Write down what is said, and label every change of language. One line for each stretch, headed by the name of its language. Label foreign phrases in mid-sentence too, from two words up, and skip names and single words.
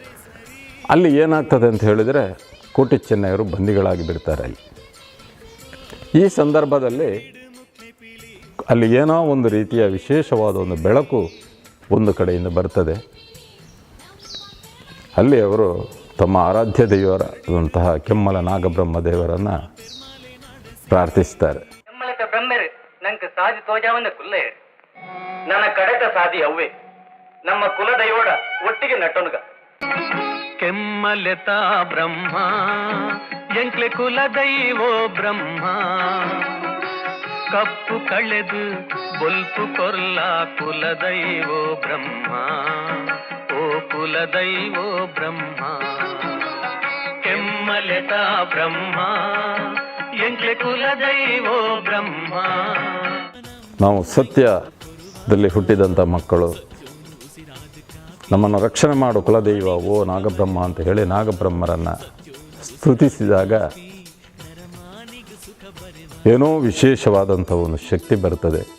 Kannada: ಅಲ್ಲಿ ಏನಾಗ್ತದೆ ಅಂತ ಹೇಳಿದರೆ ಕೋಟಿ ಚೆನ್ನಯ್ಯರು ಬಂದಿಗಳಾಗಿ ಬಿಡ್ತಾರೆ. ಅಲ್ಲಿ ಈ ಸಂದರ್ಭದಲ್ಲಿ ಅಲ್ಲಿ ಏನೋ ಒಂದು ರೀತಿಯ ವಿಶೇಷವಾದ ಒಂದು ಬೆಳಕು ಒಂದು ಕಡೆಯಿಂದ ಬರ್ತದೆ. ಅಲ್ಲಿ ಅವರು ತಮ್ಮ ಆರಾಧ್ಯ ದೇವರಾದಂತಹ ಕೆಮ್ಮಲ ನಾಗಬ್ರಹ್ಮ ದೇವರನ್ನು ಪ್ರಾರ್ಥಿಸ್ತಾರೆ.
Tulu: ಕೆಮ್ಮಲಕ ಬ್ರಹ್ಮರು ನಂಗೆ ಸಾಧಿ ತೋಜಾವನ್ನ ಕುಲ್ಲೆ ನನ್ನ ಕಡೆತ ಸಾಧಿ ಅವ್ವೆ ನಮ್ಮ ಕುಲದಯೋಡ ಒಟ್ಟಿಗೆ ನಟನುಗ ಕೆಮ್ಮಲೆತ ಬ್ರಹ್ಮ ಎಂಕ್ಲೆ ಕುಲದೈವೋ ಬ್ರಹ್ಮ ಕಪ್ಪು ಕಳೆದು ಬೊಲ್ಪು ಕೊರ್ಲ ಕುಲದೈವೋ ಬ್ರಹ್ಮ ಓ ಕುಲದೈವೋ ಬ್ರಹ್ಮ ಕೆಮ್ಮಲೆತ ಬ್ರಹ್ಮ ಎಂಕ್ಲೆ ಕುಲದೈವೋ ಬ್ರಹ್ಮ.
Kannada: ನಾವು ಸತ್ಯದಲ್ಲಿ ಹುಟ್ಟಿದಂಥ ಮಕ್ಕಳು, ನಮ್ಮನ್ನು ರಕ್ಷಣೆ ಮಾಡು ಕುಲದೈವ ಓ ನಾಗಬ್ರಹ್ಮ ಅಂತ ಹೇಳಿ ನಾಗಬ್ರಹ್ಮರನ್ನು ಸ್ತುತಿಸಿದಾಗ ಏನೋ ವಿಶೇಷವಾದಂಥ ಒಂದು ಶಕ್ತಿ ಬರ್ತದೆ.